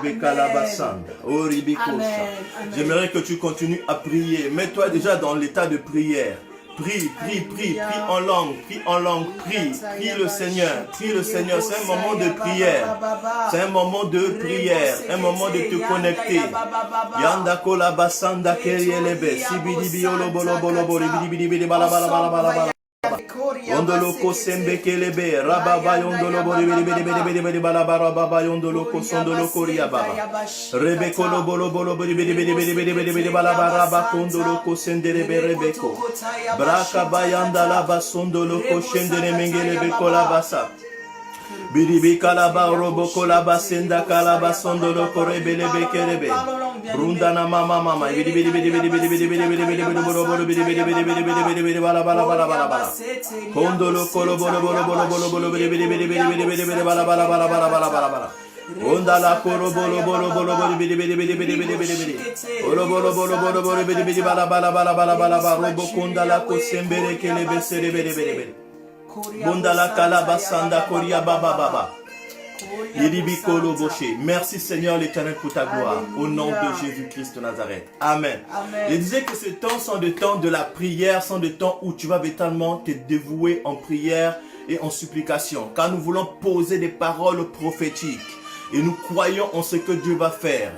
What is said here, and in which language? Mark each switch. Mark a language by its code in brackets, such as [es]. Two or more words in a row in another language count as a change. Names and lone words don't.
[fr] Amen. J'aimerais que tu continues à prier. Mets-toi déjà dans l'état de prière. Prie, prie en langue, prie le Seigneur, c'est un moment de prière, c'est un moment de prière, un moment de te connecter. Yanda kola basanda kerielebe, sibidi biolo bolo bolo bolo bidi bidi bala bala bala bala bala. Yondolo ko sembe kelebe, rababa yondolo bolo bidi bidi bidi bidi bidi bala bala baba yondolo ko sondolo koria baba. Rebeko lo bolo bolo bidi bidi bidi bidi bidi bidi bidi bala bala baba kondolo ko senderebe rebeko. Braka bayanda la basondolo ko shendere mengele beko la basa. Biribi kalaba robo kolaba senda kalaba sondolo korebele bekerebe. Brundana mama mama bidi bidi bidi bidi bidi bidi bidi bidi bidi bidi bolo bidi bidi bidi bidi bidi bidi bidi bala bala bala bala bala. Kondolo kolo bolo bolo bolo bolo bolo bidi bidi bidi bidi bidi bidi bidi bala bala bala bala bala bala bala. Onda la koro bolo bolo bolo bolo bidi bidi bidi bidi bidi bidi bidi. Bolo bolo bolo bolo bolo bidi bidi bala bala bala bala bala bala. Robo konda la kosembere kelebe sere bidi bidi bidi. Bondala kalaba sanda koria baba baba. Merci Seigneur l'Éternel pour ta gloire. Au nom de Jésus-Christ de Nazareth. Amen. Je disais que ces temps sont des temps de la prière, sont des temps où tu vas véritablement te dévouer en prière et en supplication. Car nous voulons poser des paroles prophétiques. Et nous croyons en ce que Dieu va faire.